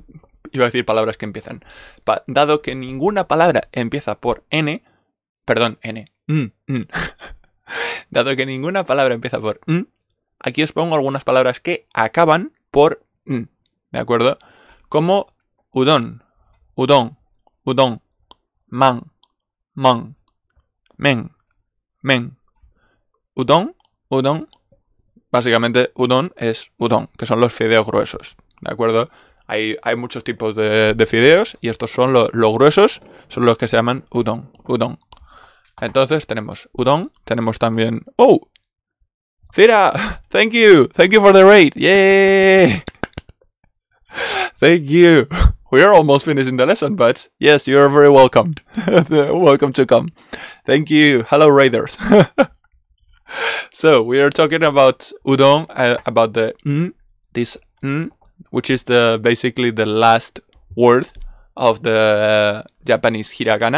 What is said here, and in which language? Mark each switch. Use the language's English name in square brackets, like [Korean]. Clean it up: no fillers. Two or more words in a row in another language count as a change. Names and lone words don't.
[Spanish] Iba a decir palabras que empiezan. Dado que ninguna palabra empieza por n... Perdón, n. Dado que ninguna palabra empieza por aquí os pongo algunas palabras que acaban por ¿de acuerdo? Como udon, man, men. Udon, básicamente udon es udon, que son los fideos gruesos, ¿de acuerdo? Hay muchos tipos de fideos y estos son los gruesos, son los que se llaman udon. Entonces tenemos udon, tenemos también... ¡Oh! Cira, [English] thank you for the raid, yay! Thank you. We are almost finishing the lesson, but yes, you are very welcome. Welcome to come. Thank you. Hello, raiders. So we are talking about udon, about the this which is basically the last word of the Japanese hiragana.